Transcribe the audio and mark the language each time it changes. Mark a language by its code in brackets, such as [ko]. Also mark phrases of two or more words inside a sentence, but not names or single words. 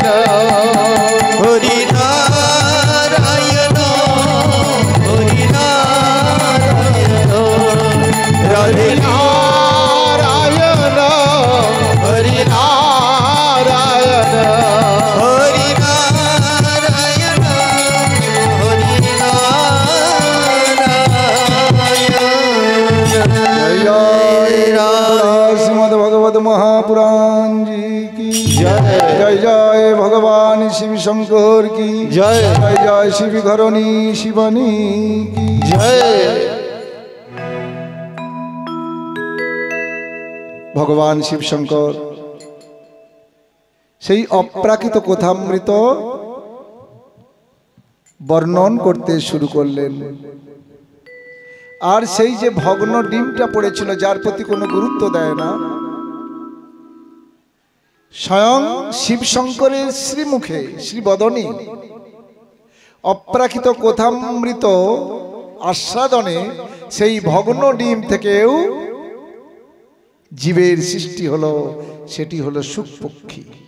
[bn] হরি নারায়ণ হরি নারায়ণ রাধে নারায়ণ হরি নারায়ণ হরি নারায়ণ হরি নারায়ণ। [hi] श्रीमद् भगवत महापुराण जी की जय। जय जय भगवान शिव शंकर की जय। जय जय शिव घरणी शिवानी की जय। [bn] ভগবান শিব শঙ্কর সেই অপ্রাকৃত কথামৃত বর্ণন করতে শুরু করলেন। আর সেই যে ভগ্ন ডিমটা পড়েছিল, যার প্রতি কোনো গুরুত্ব দেয় না, স্বয়ং শিব শঙ্করের শ্রীমুখে শ্রীবদনে অপ্রাকৃত কথামৃত আস্বাদনে সেই ভগ্ন ডিম থেকেও জীবের সৃষ্টি হলো, সেটি হলো শুকপক্ষী।